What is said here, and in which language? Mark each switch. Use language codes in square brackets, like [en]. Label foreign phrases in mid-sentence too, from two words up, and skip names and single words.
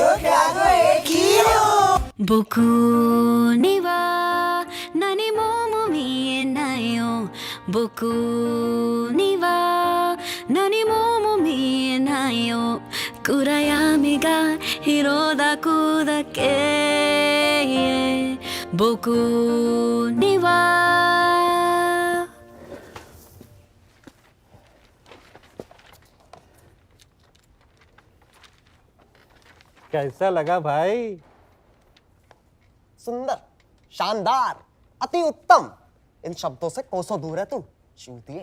[ja] 僕には何も見えないよ僕には何も見えないよ暗闇が広だくだけ僕には [hi] कैसा लगा भाई? सुंदर शानदार अति उत्तम इन शब्दों से कोसों दूर है तू चूतिए